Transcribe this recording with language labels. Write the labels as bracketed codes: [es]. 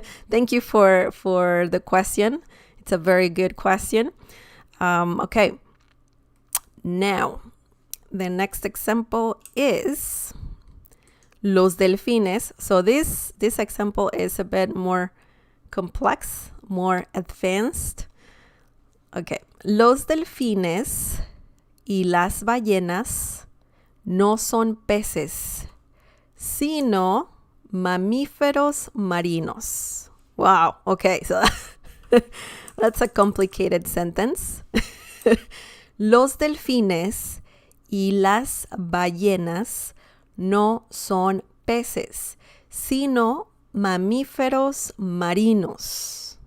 [en] Thank you for the question. It's a very good question. Okay. Now, the next example is [es] los delfines. [en] So this example is a bit more complex, more advanced. Okay. [es] Los delfines y las ballenas no son peces, sino mamíferos marinos. [en] Wow, okay, so that's a complicated sentence. [es] Los delfines y las ballenas no son peces, sino mamíferos marinos.